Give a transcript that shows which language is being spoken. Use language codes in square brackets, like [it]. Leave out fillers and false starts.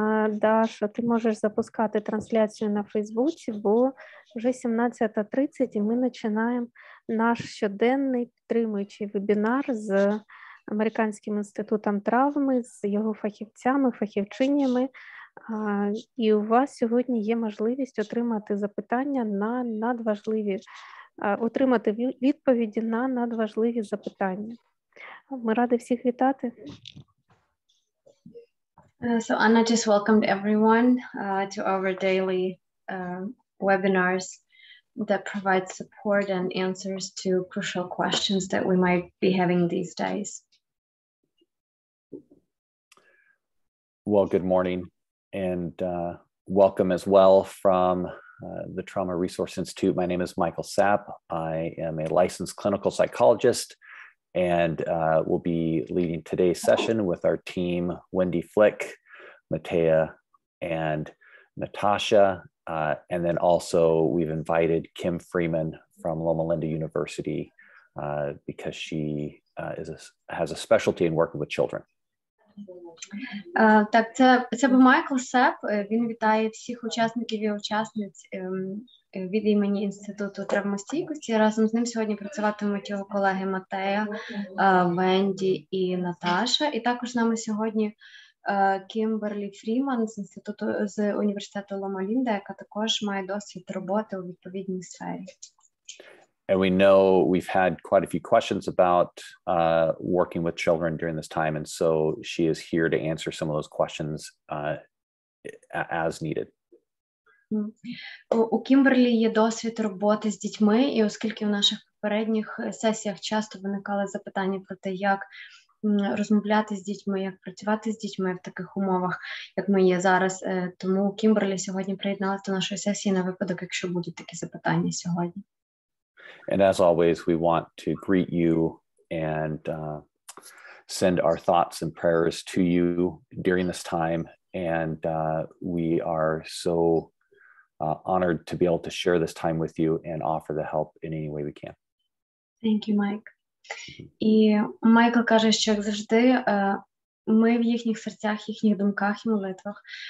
[uk] Даша, ти можеш запускати трансляцію на Фейсбуці, бо вже 17:30 і ми починаємо наш щоденний підтримуючий вебінар з Американським інститутом травми, з його фахівцями, фахівчинями. І у вас сьогодні є можливість отримати запитання на надважливі, отримати відповіді на надважливі запитання. Ми раді всіх вітати. [en] So Anna just welcomed everyone to our daily webinars that provide support and answers to crucial questions that we might be having these days. Well, good morning and welcome as well from the Trauma Resource Institute. My name is Michael Sapp. I am a licensed clinical psychologist and we'll be leading today's session with our team, Wendy Flick, Matea, and Natasha. And then also we've invited Kim Freeman from Loma Linda University because she has a specialty in working with children. [uk] Так, це був Майкл Сеп. Він вітає всіх учасників і учасниць від імені Інституту травмостійкості. Разом з ним сьогодні працюватимуть його колеги Матея, Венді і Наташа. І також з нами сьогодні Кімберлі Фріман з університету Лома Лінда, яка також має досвід роботи у відповідній сфері. [en] And we know we've had quite a few questions about working with children during this time, and so she is here to answer some of those questions as needed. [uk] У Кімберлі є досвід роботи з дітьми, і оскільки в наших попередніх сесіях часто виникали запитання про те, як розмовляти з дітьми, як працювати з дітьми в таких умовах, як ми є зараз, тому Кімберлі сьогодні приєдналася до нашої сесії на випадок, якщо будуть такі запитання сьогодні. [en] And as always, we want to greet you and send our thoughts and prayers to you during this time. And we are so honored to be able to share this time with you and offer the help in any way we can. Thank you, Mike. [uk] І Майкл каже, що, як завжди, ми в їхніх серцях, їхніх думках і молитвах.